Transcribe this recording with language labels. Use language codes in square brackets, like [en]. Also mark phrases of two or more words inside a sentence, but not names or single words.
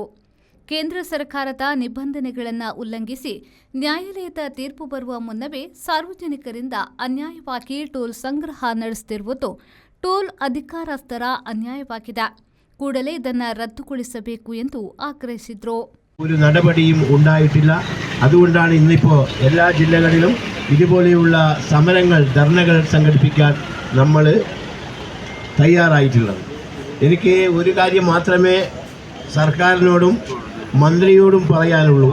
[kn] ಕೇಂದ್ರ ಸರ್ಕಾರದ ನಿಬಂಧನೆಗಳನ್ನು ಉಲ್ಲಂಘಿಸಿ ನ್ಯಾಯಾಲಯದ ತೀರ್ಪು ಬರುವ ಮುನ್ನವೇ ಸಾರ್ವಜನಿಕರಿಂದ ಅನ್ಯಾಯವಾಗಿ ಟೋಲ್ ಸಂಗ್ರಹ ನಡೆಸುತ್ತಿರುವುದು ಟೋಲ್ ಅಧಿಕಾರಸ್ಥರ ಅನ್ಯಾಯವಾಗಿದೆ. ಕೂಡಲೇ ಇದನ್ನು ರದ್ದುಗೊಳಿಸಬೇಕು ಎಂದು ಆಗ್ರಹಿಸಿದರು. [ml] ഒരു നടപടിയും ഉണ്ടായിട്ടില്ല. അതുകൊണ്ടാണ് ഇന്നിപ്പോൾ എല്ലാ ജില്ലകളിലും ഇതുപോലെയുള്ള സമരങ്ങൾ ധർണകൾ സംഘടിപ്പിക്കാൻ നമ്മൾ തയ്യാറായിട്ടുള്ളത്. എനിക്ക് ഒരു കാര്യം മാത്രമേ സർക്കാരിനോടും മന്ത്രിയോടും പറയാനുള്ളൂ.